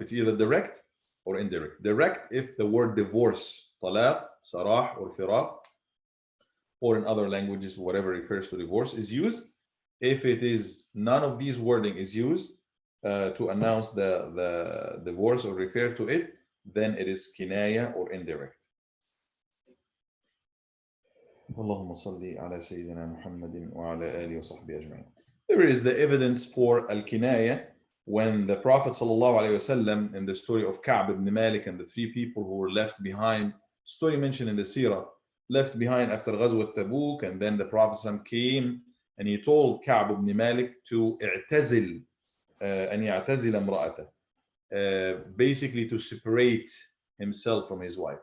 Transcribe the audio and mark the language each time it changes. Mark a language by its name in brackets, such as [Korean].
[English] It's either direct or indirect. Direct if the word divorce, طلاق, sarah, or firaq, or in other languages, whatever refers to divorce is used. If it is none of these wording is used to announce the divorce or refer to it, then it is kinaya or indirect. [Arabic] اللهم صل على سيدنا محمد وعلى آله وصحبه أجمعين. [English] There is the evidence for al-kinaya when the Prophet ﷺ, in the story of Ka'b ibn Malik and the three people who were left behind, story mentioned in the Sirah, left behind after Ghazwat Tabuk, and then the Prophet ﷺ came and he told Ka'b ibn Malik to [Arabic] اعتزل أن يعتزل امرأته, [English] basically to separate himself from his wife.